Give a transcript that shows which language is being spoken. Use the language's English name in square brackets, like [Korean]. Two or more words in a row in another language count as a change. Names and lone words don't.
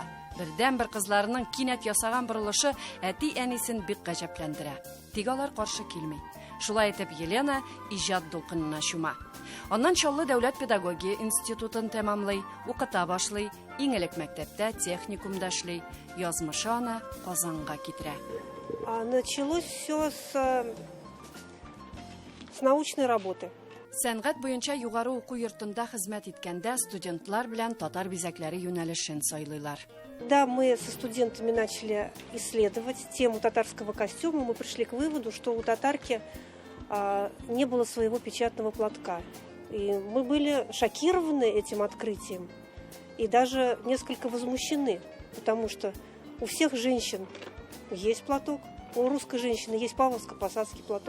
[Tatar] Бердән-бер кызларының кинәт ясаган борылышы әти-әнисен бик гаҗәпләндерә. Тик алар каршы килми. Шулай итеп Елена иҗат дулкынына чума. Аннан Чаллы дәүләт педагогия институтын тәмамлый, укыта башлый, иң элек мәктәптә техникумда эшли, язмышы аны Казанга китерә. [Russian] Началось все с научной работы. [Tatar] Сәнгать буенча югары уку йортында хезмәт иткәндә студентлар белән татар бизәкләре юнәлешен сайлыйлар. [Russian] Да, мы со студентами начали исследовать тему татарского костюма. Мы пришли к выводу, что у татарки не было своего печатного платка. И мы были шокированы этим открытием и даже несколько возмущены, потому что у всех женщин есть платок, у русской женщины есть павловско-посадский платок.